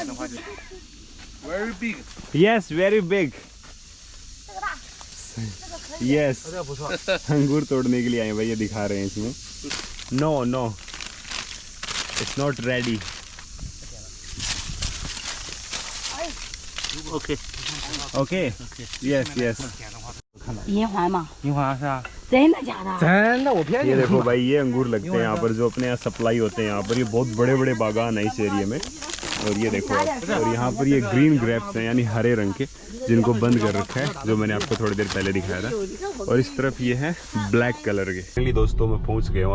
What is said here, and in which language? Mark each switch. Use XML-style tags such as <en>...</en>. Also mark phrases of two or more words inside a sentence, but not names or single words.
<en>yes very big,</en> <hi>यस अंगूर तोड़ने के लिए आए भाई, ये दिखा रहे हैं इसमें।</hi> <en>no no it's not ready. okay okay yes yes.</en> <zh>银环嘛，银环是啊，真的假的？真的我骗</zh> <hi>ये देखो भाई ये अंगूर लगते हैं यहाँ पर, जो अपने यहाँ सप्लाई होते हैं यहाँ पर। ये बहुत बड़े बड़े बागान है इस एरिया में। और ये देखो आप, और यहाँ पर ये</hi> <en>green grapes</en> <hi>हैं यानी हरे रंग के, जिनको बंद कर रखा है, जो मैंने आपको थोड़ी देर पहले दिखाया था। और इस तरफ ये है</hi> <en>black colour</en> <hi>के। फाइनली दोस्तों मैं पहुँच गया हूँ।</hi>